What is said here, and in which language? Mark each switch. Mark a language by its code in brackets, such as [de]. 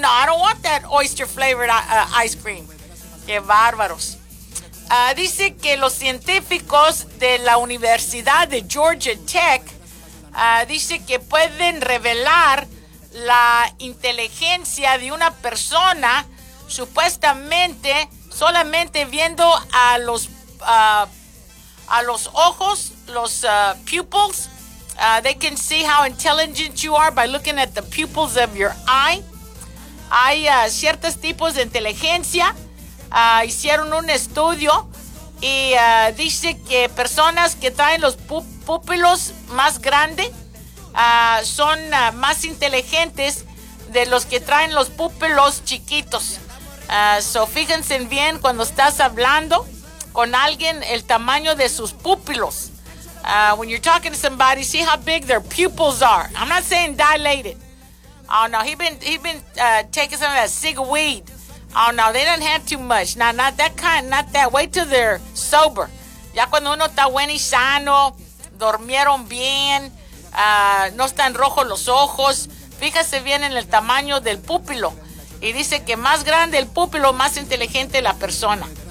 [en] No, I don't want that oyster flavored ice cream. [es] Qué bárbaros. Dice que los científicos de la Universidad de Georgia Tech dice que pueden revelar la inteligencia de una persona supuestamente solamente viendo a los ojos, los pupils. [en] They can see how intelligent you are by looking at the pupils of your eye. [es] Hay ciertos tipos de inteligencia. Hicieron un estudio y dice que personas que traen los pupilos más grandes son más inteligentes de los que traen los pupilos chiquitos. So fíjense bien cuando estás hablando con alguien el tamaño de sus pupilos. [en] When you're talking to somebody, see how big their pupils are. I'm not saying dilated. Oh no, he been taking some of that cigweed. Oh no, they don't have too much. No, not that kind, not that. Wait till they're sober. [es] Ya cuando uno está bueno y sano, dormieron bien, no están rojos los ojos. Fíjese bien en el tamaño del pupilo. Y dice que más grande el pupilo, más inteligente la persona.